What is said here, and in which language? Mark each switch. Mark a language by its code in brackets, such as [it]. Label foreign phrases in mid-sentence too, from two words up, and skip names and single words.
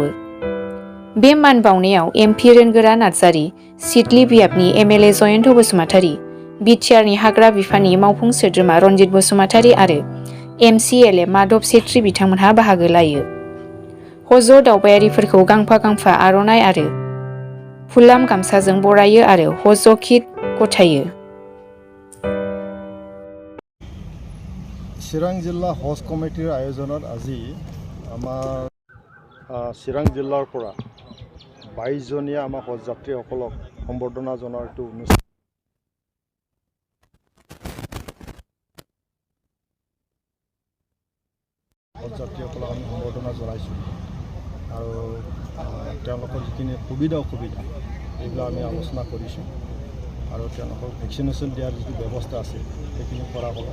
[brx] बे मान बावनायाव एमपि रोनगोरा नार्जारि, सिडली बियाबनि एमएलए जयन्त बसुमतारी, बिटिआरनि हाग्रा बिफाननि मावफुं सोद्रोमा रनजित बसुमतारी आरो एमसिएलए माधव सेट्रि बिथांमोनहा बाहागो लायो। हज दावबायारिफोरखौ गांफा आर'नाइ आरो फुलाम गामसाजों बरायो आरो हज किट गथायो। [as] চিৰাং জিলা হজ কমিটিৰ আয়োজনত আজি আমাৰ চিৰাং জিলাৰ পৰা 22 জনীয়া আমাৰ হজ যাত্ৰীসকলক সম্বৰ্ধনা জনোৱাৰ এইটো অনুষ্ঠান হজ যাত্ৰীসকলক আমি সম্বৰ্ধনা জনাইছোঁ আৰু তেওঁলোকৰ যিখিনি সুবিধা অসুবিধা এইবিলাক আমি আলোচনা কৰিছোঁ আৰু তেওঁলোকক ভেকচিনেশ্যন দিয়াৰ যিটো ব্যৱস্থা আছে সেইখিনি কৰা হ'ব।